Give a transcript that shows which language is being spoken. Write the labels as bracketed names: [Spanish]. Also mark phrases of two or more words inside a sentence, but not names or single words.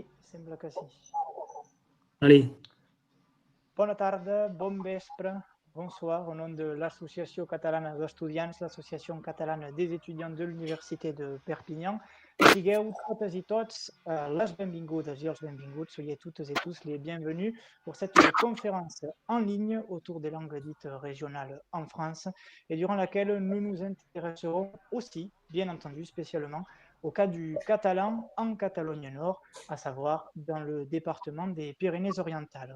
[Catalan] Sembla que sí. [French] Allez. [Catalan] Bona tarda, bon vespre, [French] bonsoir. Au nom de l'Associació Catalana d'Estudiants, l'Associació Catalana des Étudiants de l'Université de Perpignan, [Catalan] sigueu totes i tots les benvingudes i els benvinguts, [French] soyez toutes et tous les bienvenus pour cette conférence en ligne autour des langues dites régionales en France et durant laquelle nous nous intéresserons aussi, bien entendu, spécialement au cas du catalan en Catalogne Nord, à savoir dans le département des Pyrénées-Orientales.